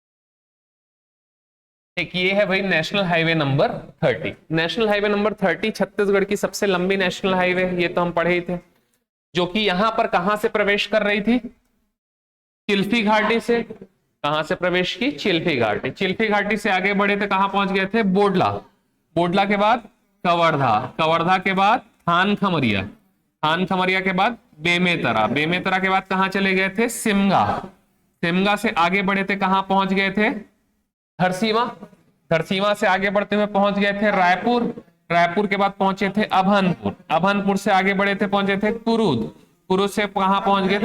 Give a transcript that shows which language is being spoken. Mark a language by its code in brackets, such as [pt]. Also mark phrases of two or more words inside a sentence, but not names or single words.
[hi] एक ये है भाई [en] National Highway number [hi] 30। [en] National Highway number [hi] 30 छत्तीसगढ़ की सबसे लंबी [en] national highway, [hi] ये तो हम पढ़े ही थे, जो कि यहां पर कहां से प्रवेश कर रही थी? चिल्फी घाटी से। कहां से प्रवेश की? चिल्फी घाटी। चिल्फी घाटी से आगे बढ़े थे, कहां पहुंच गए थे? बोडला, बोडला के बाद कवर्धा, कवर्धा के बाद थान खमरिया, थान खमरिया के बाद बेमेतरा, बेमेतरा के बाद कहां चले गए थे? सिमगा, सिमगा से आगे बढ़े थे, कहां पहुंच गए थे? धरसीवा, धरसीवा से आगे बढ़ते हुए पहुंच गए थे रायपुर, रायपुर के बाद पहुंचे थे अभनपुर, अभनपुर से आगे बढ़े थे पहुंचे थे कुरुद, कुरुद से कहां पहुंच गए थे?